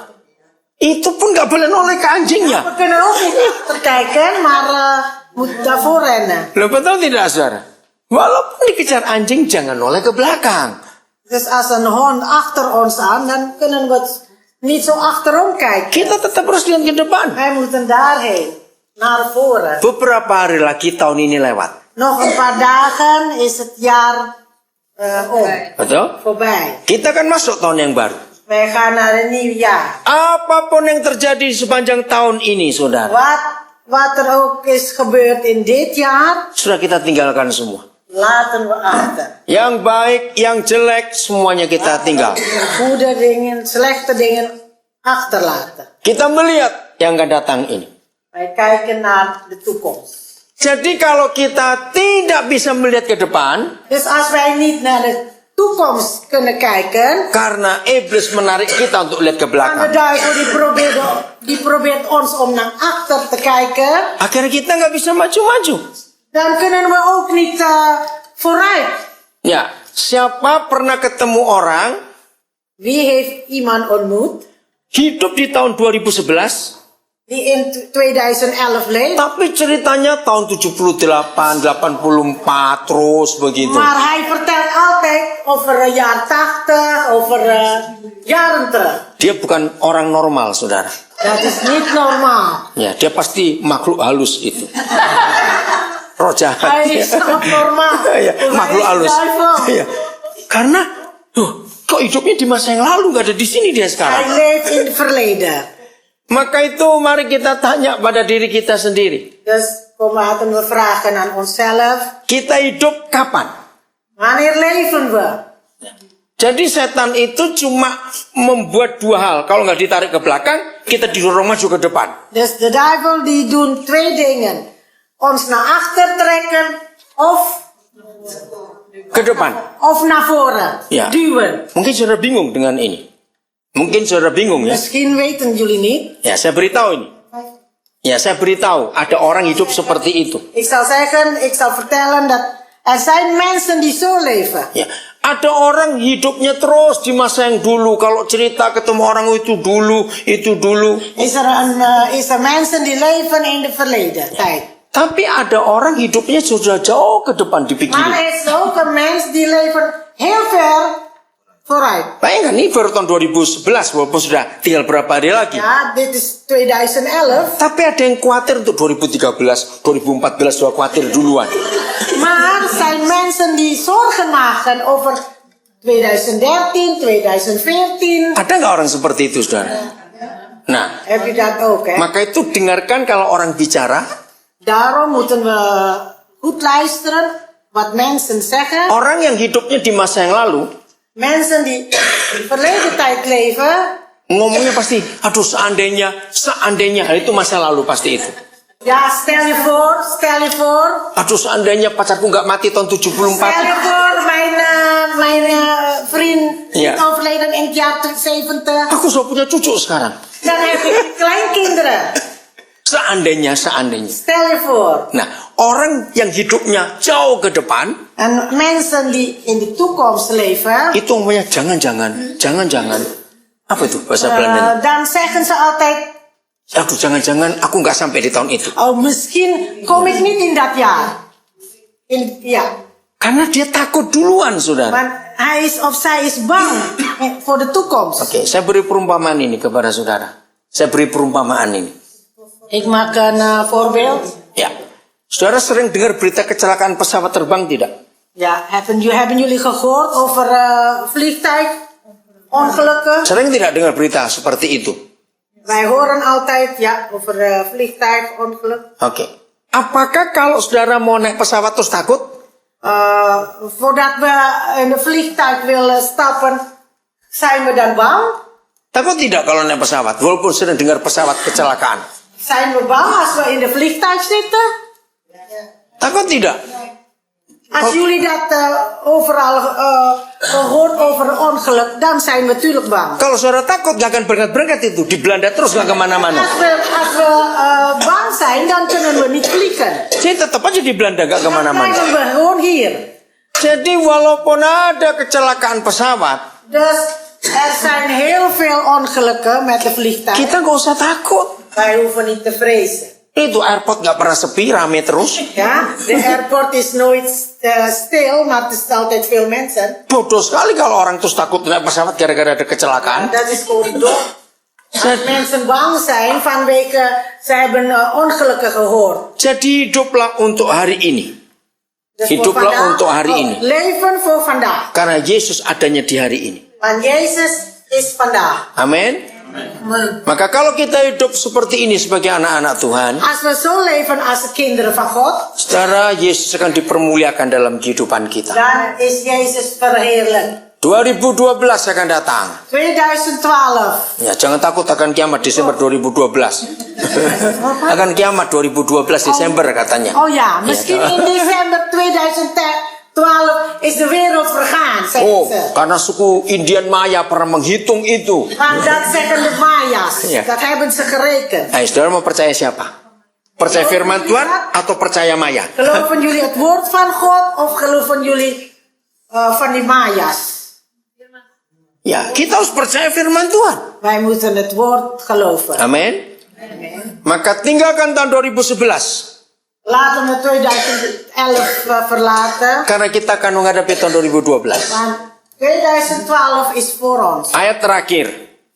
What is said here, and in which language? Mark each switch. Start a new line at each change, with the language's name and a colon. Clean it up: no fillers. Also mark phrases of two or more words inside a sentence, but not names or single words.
Indonesian: Itu pun nggak boleh noleh ke anjingnya.
Dutch: We kunnen ook niet achterkijken, maar moet daarvoor rennen.
Indonesian: Loh, betul tidak, saudara? Walaupun dikejar anjing, jangan noleh ke belakang.
Dutch: Dus als een hond achter ons aan, dan kunnen we niet zo achterom kijken.
Indonesian: Kita tetap harus lihat ke depan.
Dutch: Wij moeten daarheen, naar voren.
Indonesian: Beberapa hari lagi tahun ini lewat.
Dutch: Nog een paar dagen is het jaar om,
Indonesian: Betul?
Dutch: voorbij.
Indonesian: Kita kan masuk tahun yang baru.
Dutch: Wij gaan naar een nieuw jaar.
Indonesian: Apapun yang terjadi sepanjang tahun ini, saudara,
Dutch: Wat er ook is gebeurd in dit jaar,
Indonesian: sudah kita tinggalkan semua.
Dutch: laten we achter.
Indonesian: Yang baik, yang jelek, semuanya kita tinggal.
Dutch: Goede dingen, slechte dingen achterlaten.
Indonesian: Kita melihat yang akan datang ini.
Dutch: Wij kijken naar de toekomst.
Indonesian: Jadi kalau kita tidak bisa melihat ke depan,
Dutch: Dus als wij niet naar de toekomst kunnen kijken,
Indonesian: karena iblis menarik kita untuk lihat ke
Dutch: dan de
Indonesian: belakang,
Dutch: duivel die probeert ons om naar achter te kijken,
Indonesian: akhirnya kita nggak bisa maju-maju.
Dutch: dan kunnen we ook niet vooruit.
Indonesian: Ya, siapa pernah ketemu orang
Dutch: Wie heeft iemand ontmoet
Indonesian: hidup di tahun 2011,
Dutch: die in 2011 leeft,
Indonesian: tapi ceritanya tahun 78, 84 terus begitu.
Dutch: maar hij vertelt altijd over jaar 80, over jaren terug.
Indonesian: Dia bukan orang normal, saudara.
Dutch: Dat is niet normaal.
Indonesian: Ya, dia pasti makhluk halus itu. Roh jahat.
Dutch: Hij is abnormaal.
Indonesian: Ya, makhluk
Dutch: Hij is
Indonesian: halus.
Dutch: duivel.
Indonesian: Ya. Karena, kok hidupnya di masa yang lalu, nggak ada di sini dia
Dutch: Hij
Indonesian: sekarang.
Dutch: leeft in het verleden.
Indonesian: Maka itu mari kita tanya pada diri kita sendiri.
Dutch: Dus laten we vragen aan onszelf.
Indonesian: Kita hidup kapan?
Dutch: Wanneer leven we?
Indonesian: Jadi setan itu cuma membuat dua hal. Kalau nggak ditarik ke belakang, kita didorong maju ke depan.
Dutch: Dus de duivel die doen twee dingen. Ons naar achter trekken of
Indonesian: Ke depan.
Dutch: naar voren Ja. duwen.
Indonesian: Mungkin saudara bingung dengan ini. Mungkin saudara bingung ya.
Dutch: Misschien weten jullie niet.
Indonesian: Ya, saya beritahu ini. Ya, saya beritahu. Ada orang hidup seperti itu.
Dutch: Ik zal vertellen dat er zijn mensen die zo leven.
Indonesian: Ya, ada orang hidupnya terus di masa yang dulu. Kalau cerita ketemu orang itu dulu, itu dulu.
Dutch: Is er mensen die leven in de verleden tijd.
Indonesian: Tapi ada orang hidupnya sudah jauh ke depan
Dutch: Maar
Indonesian: dipikirin.
Dutch: er is ook een mens die leven heel ver vooruit.
Indonesian: Bayangkan ini baru tahun 2011 walaupun sudah tinggal berapa hari lagi.
Dutch: Ja, dit is 2011.
Indonesian: Tapi ada yang khawatir untuk 2013, 2014 sudah khawatir duluan.
Dutch: Maar er zijn mensen die zorgen maken over 2013, 2014.
Indonesian: Ada nggak orang seperti itu, saudara? Nah,
Dutch: Heb je dat ook, hè?
Indonesian: maka itu dengarkan kalau orang bicara.
Dutch: Daarom moeten we goed luisteren wat mensen zeggen.
Indonesian: Orang yang hidupnya di masa yang lalu,
Dutch: Mensen die in verleden tijd leven,
Indonesian: ngomongnya pasti, aduh seandainya. Itu masa lalu pasti itu.
Dutch: ja, stel je voor,
Indonesian: Aduh seandainya pacarku nggak mati tahun 74.
Dutch: stel je voor, mijn vriend Ja. is overleden in het jaar 70.
Indonesian: Aku sudah punya cucu sekarang.
Dutch: Dan heb je kleinkinderen.
Indonesian: Seandainya.
Dutch: Stel je voor.
Indonesian: Nah, orang yang hidupnya jauh ke depan,
Dutch: En mensen die in de toekomst leven,
Indonesian: itu ngomongnya jangan. Apa itu bahasa Belanda?
Dutch: dan zeggen ze altijd,
Indonesian: Aduh jangan-jangan aku nggak sampai di tahun itu.
Dutch: oh misschien kom ik niet in dat jaar. Ja,
Indonesian: Karena dia takut duluan, saudara.
Dutch: want hij is of zij is bang voor de toekomst.
Indonesian: Oke, saya beri perumpamaan ini kepada saudara. Saya beri perumpamaan ini.
Dutch: Ik maak een voorbeeld.
Indonesian: Ya, saudara sering dengar berita kecelakaan pesawat terbang tidak?
Dutch: Ja, hebben jullie gehoord over vliegtuigongelukken?
Indonesian: Sering tidak dengar berita seperti itu?
Dutch: Wij horen altijd over vliegtuigongeluk.
Indonesian: Oke. Apakah kalau saudara mau naik pesawat terus takut?
Dutch: Voordat we in een vliegtuig willen stappen, zijn we dan bang?
Indonesian: Takut tidak kalau naik pesawat? Walaupun sering dengar pesawat kecelakaan.
Dutch: Zijn we bang als we in de vliegtuig zitten?
Indonesian: Takut tidak?
Dutch: Als jullie dat overal gehoord over een ongeluk, dan zijn we natuurlijk bang.
Indonesian: Kalau saudara takut gak akan berangkat-berangkat itu. Di Belanda terus gak kemana-mana.
Dutch: Als we bang zijn, dan kunnen we niet vliegen.
Indonesian: Jadi tetap aja di Belanda gak
Dutch: Dan
Indonesian: kemana-mana.
Dutch: blijven we gewoon hier.
Indonesian: Jadi walaupun ada kecelakaan pesawat,
Dutch: Dus er zijn heel veel ongelukken met de vliegtuig.
Indonesian: kita gak usah takut.
Dutch: Wij hoeven niet te vrezen.
Indonesian: Itu airport gak pernah sepi, rame terus.
Dutch: Ja, de airport is nooit stil, maar het is altijd veel mensen.
Indonesian: Bodoh sekali kalau orang terus takut naik pesawat gara-gara ada kecelakaan.
Dutch: Dat is gewoon dom. Als mensen bang zijn vanwege ze hebben ongelukken gehoord.
Indonesian: Jadi hiduplah untuk hari ini.
Dutch: Dus
Indonesian: Hiduplah
Dutch: voor vandaag,
Indonesian: untuk hari ini.
Dutch: Leven voor vandaag.
Indonesian: Karena Yesus adanya di hari ini.
Dutch: Want Jezus is vandaag.
Indonesian: Amin. Maka kalau kita hidup seperti ini sebagai anak-anak Tuhan,
Dutch: Als we zo leven als kinderen van God,
Indonesian: saudara, Yesus akan dipermuliakan dalam kehidupan kita.
Dutch: dan is Jezus verheerlijk.
Indonesian: 2012 akan datang.
Dutch: 2012.
Indonesian: Ya, jangan takut akan kiamat Desember 2012. Akan kiamat 2012 Desember katanya.
Dutch: Oh ja, misschien in december 2012 is de wereld vergaan, zeggen
Indonesian: Oh,
Dutch: ze.
Indonesian: karena suku Indian Maya pernah menghitung itu.
Dutch: Want dat zeggen de Maya's. Ja. Dat hebben ze gerekend.
Indonesian: Nah, saudara mau percaya siapa? Percaya firman Tuhan atau percaya Maya?
Dutch: Geloven jullie het woord van God of geloven jullie van die Maya's?
Indonesian: Ya, kita harus percaya firman Tuhan.
Dutch: Wij moeten het woord geloven.
Indonesian: Amin. Maka tinggalkan tahun 2011.
Dutch: Laten we 2011 verlaten.
Indonesian: Karena kita akan menghadapi tahun 2012.
Dutch: Want 2012 is voor ons.
Indonesian: Ayat terakhir.